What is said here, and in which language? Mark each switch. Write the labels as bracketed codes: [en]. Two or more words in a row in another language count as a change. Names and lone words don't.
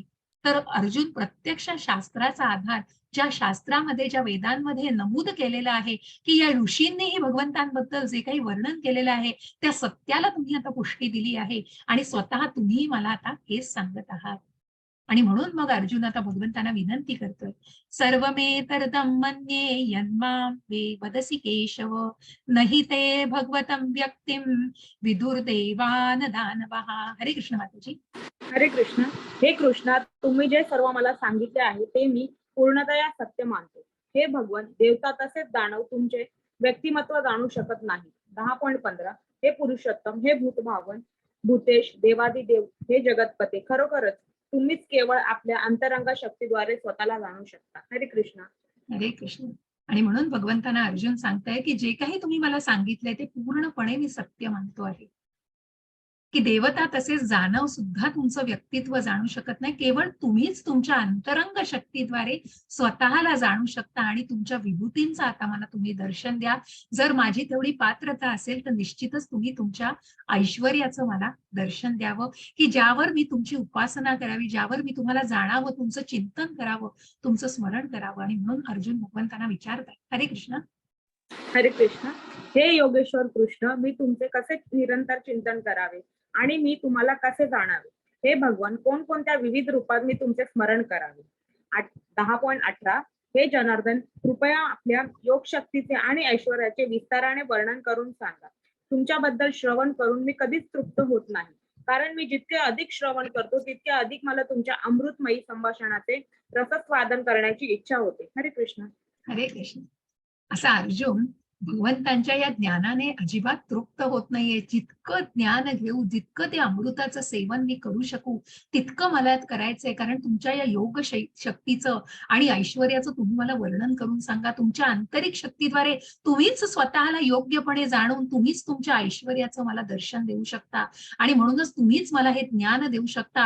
[mr] तर अर्जुन प्रत्यक्ष शास्त्राचा आधार, ज्या शास्त्रामध्ये, ज्या वेदांमध्ये नमूद केलेलं आहे की या ऋषींनीही भगवंतांबद्दल जे काही वर्णन केलेलं आहे, त्या सत्याला तुम्ही आता पुष्टी दिली आहे आणि स्वतः तुम्ही मला आता हेच सांगत आहात. आणि म्हणून मग अर्जुन आता भगवंतांना विनंती करतोय, [sa] सर्वमेतरदं मन्ये यन्मां वदसि केशव, नहि ते भगवतं व्यक्तिं विदुर्देवान दानवः. [mr] हरे कृष्ण माताजी. हरे कृष्ण. हे कृष्णा, तुम्ही जे सर्व मला सांगितले आहे ते मी पूर्णतया सत्य मानतो. हे भगवान, देवता तसेच दानव तुमचे व्यक्तिमत्व जाणू शकत नाही. 10.15 हे पुरुषोत्तम, हे भूतभावन, भूतेश, देवादिदेव, हे जगतपते, खरोखरच तुम्हीच केवळ आपल्या अंतरंग शक्तीद्वारे स्वतःला जाणू शकता. हरे कृष्ण. हरे कृष्ण. आणि म्हणून भगवंतांना अर्जुन सांगताय की जे काही तुम्ही मला सांगितलंय ते पूर्णपणे मी सत्य मानतो आहे, की देवता तसेच दानव सुद्धा तुमचं व्यक्तित्व जाणू शकत नाही. केवळ तुम्हीच तुमच्या अंतरंग शक्तीद्वारे स्वतःला जाणू शकता आणि तुमच्या विभूतींचं आता मला तुम्ही दर्शन द्या. जर माझी तेवढी पात्रता असेल तर निश्चितच तुम्ही तुमच्या ऐश्वर्याचं मला दर्शन द्यावं, की ज्यावर मी तुमची उपासना करावी, ज्यावर मी तुम्हाला जाणावं, तुमचं चिंतन करावं, तुमचं स्मरण करावं. आणि म्हणून अर्जुन भगवंतांना विचारतात. हरे कृष्ण. हरे कृष्ण. हे योगेश्वर कृष्ण, मी तुमचे कसे निरंतर चिंतन करावे आणि मी तुम्हाला कसे जाणावे? हे भगवान, कोणकोणत्या विविध रूपात मी तुमचे स्मरण करावे? 10.18 हे जनार्दन, कृपया आपल्या योग शक्तीचे आणि ऐश्वर्याचे विस्ताराने वर्णन करून सांगा. तुमच्याबद्दल श्रवण करून मी कधीच तृप्त होत नाही, कारण मी जितके अधिक श्रवण करतो तितके अधिक मला तुमच्या अमृतमयी संभाषणाचे रसस्वादन करण्याची इच्छा होते. हरे कृष्ण. हरे कृष्ण. असा अर्जुन भगवंतांच्या या ज्ञानाने अजिबात तृप्त होत नाहीये. जितकं ज्ञान घेऊ, जितकं ते अमृताचं सेवन मी करू शकू, तितकं मला करायचंय. कारण तुमच्या या योग शक्तीचं आणि ऐश्वर्याचं तुम्ही मला वर्णन करून सांगा. तुमच्या आंतरिक शक्तीद्वारे तुम्हीच स्वतःला योग्यपणे जाणून तुम्हीच तुमच्या ऐश्वर्याचं मला दर्शन देऊ शकता आणि म्हणूनच तुम्हीच मला हे ज्ञान देऊ शकता.